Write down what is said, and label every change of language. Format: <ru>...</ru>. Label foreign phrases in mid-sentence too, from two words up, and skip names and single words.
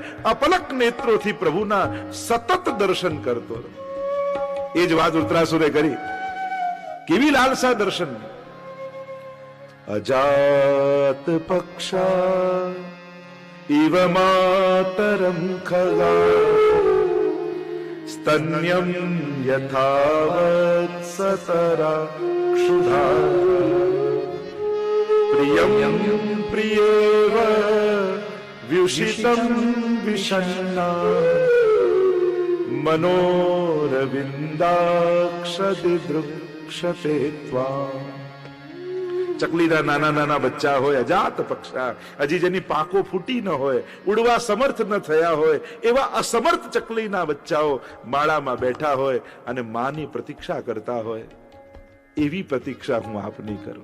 <gu>અપલક નેત્રોથી પ્રભુના સતત દર્શન કરતો. એ જ વાત વૃત્રાસુરે કરી. કેવી લાલસા દર્શન!</gu> <sa>अजात पक्षा इव मातरम खगा, स्तन्यं यथावत् सतरा क्षुधा, प्रियं प्रियेव व्युषितं विषण्णा, मनोरविन्दाक्षति दृक्षते त्वाम्.</sa> <gu>ચકલીના નાના નાના બચ્ચા હોય,</gu> <sa>अजात पक्षा,</sa> <gu>હજી જેની પાંખો ફૂટી ન હોય, ઉડવા સમર્થ ન થયા હોય, એવા અસમર્થ ચકલીના બચ્ચાઓ માળામાં બેઠા હોય અને માની પ્રતીક્ષા કરતા હોય. એવી પ્રતીક્ષા હું આપની કરું.</gu>